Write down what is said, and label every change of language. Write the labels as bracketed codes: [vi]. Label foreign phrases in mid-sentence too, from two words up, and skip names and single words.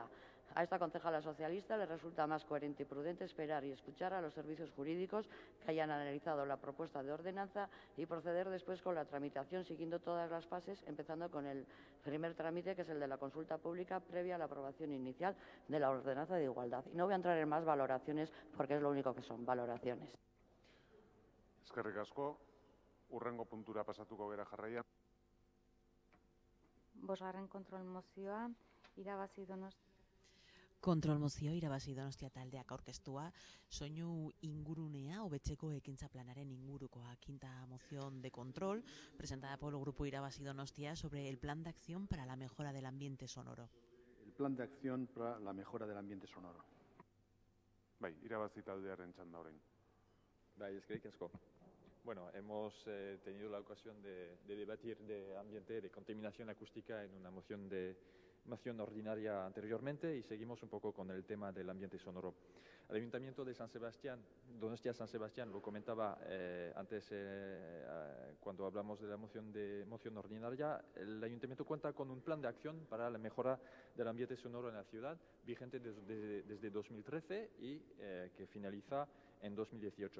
[es] A esta concejala socialista le resulta más coherente y prudente esperar y escuchar a los servicios jurídicos que hayan analizado la propuesta de ordenanza y proceder después con la tramitación siguiendo todas las fases, empezando con el primer trámite, que es el de la consulta pública previa a la aprobación inicial de la ordenanza de igualdad. Y no voy a entrar en más valoraciones porque es lo único que son, valoraciones. [eu] Eskerrik asko, hurrengo puntura pasatuko gera jarraian. Bosgarren kontrol mozioa, irabazi Donostia. Kontrol mozio irabazi Donostia taldeak aurkeztua, soinu ingurunea hobetzeko ekintza planaren ingurukoa. [es] Quinta moción de control presentada por el grupo irabazi Donostia sobre el plan de acción para la mejora del ambiente sonoro. El plan de acción para la mejora del ambiente sonoro. [eu] Bai, irabazi taldearen txanda orain. Bai, eskerrik asko. [es] Bueno, hemos tenido la ocasión de debatir de ambiente, de contaminación acústica en una moción ordinaria anteriormente y seguimos un poco con el tema del ambiente sonoro. El Ayuntamiento de San Sebastián, Donostia San Sebastián, lo comentaba antes cuando hablamos de la moción ordinaria, el Ayuntamiento cuenta con un plan de acción para la mejora del ambiente sonoro en la ciudad, vigente desde 2013 y que finaliza en 2018.